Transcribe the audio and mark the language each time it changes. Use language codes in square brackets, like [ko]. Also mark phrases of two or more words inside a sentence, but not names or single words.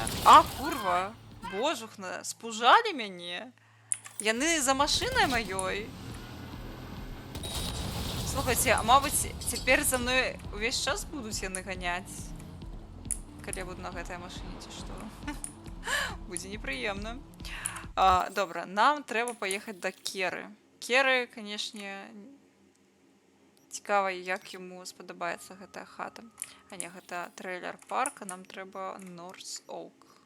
[be] Курва, божухна, спужалі мяне. Яны за машинай маёй. Слухайце, мабыць, цяпер за мной увесь час будуць яны ганяць, калі я буду на гэтай машыне, ці што? [uk] Буде неприємно. Добре, нам треба поїхати до Кери. Кери, звісно, цікаво, як йому сподобається [be] гэта хата. [uk] А не, гэта трейлер парк, а нам треба Норс Оук.